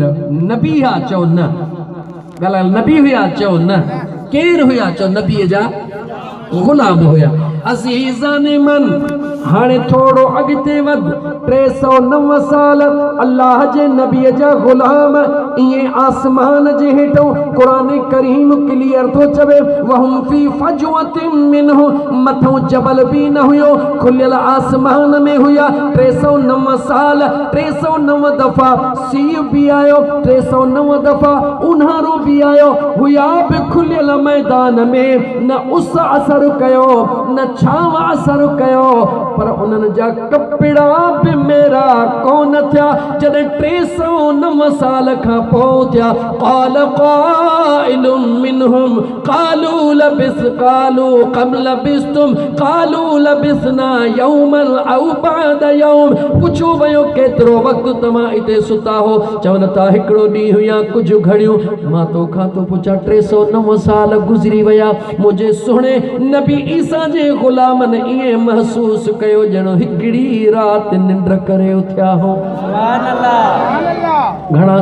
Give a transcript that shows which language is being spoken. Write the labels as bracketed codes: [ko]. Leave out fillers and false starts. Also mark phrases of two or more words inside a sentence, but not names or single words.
[sd] नबी हा चओ न, गल नबी हुया चओ न, केर हुया चओ? नबी जा गुलाम हुया। अज़ीज़ान मन हाणे थोड़ो अॻिते वध 309 साल अल्लाह जे नबीअ जा गुलाम इए आसमान जे हेठो कुरान करीम क्लियर तो चवे [ar] وهم في فجوة منه [sd] मथो जबल भी न हुयो खुलियल आसमान में हुया 309 साल 309 दफा सीउ भी आयो 309 दफा उन्हारो भी आयो हुया भी खुलियल मैदान में न उस असर कयो न छाव असर कयो पर उन्हनि जा कपिड़ा भी मेरा कोन थिया जॾहिं 309 साल खां पोइ थिया [ar] قال قائل منهم قالوا لبث قالوا كم لبثتم قالوا لبثنا يوما أو بعض يوم [sd] पुछो वियो केतिरो वक़्तु तव्हां हिते सुता हो चवनि था हिकिड़ो ॾींहुं या कुझु घड़ियूं मां तोखां थो पुछां 309 साल गुज़री विया मुंहिंजे सुहिणे नबी ईसा जे ग़ुलामनि ईअं महसूस कयो ॼणो हिकिड़ी राति निंड करे उथिया हो [ar] سبحان الله [sd] घणा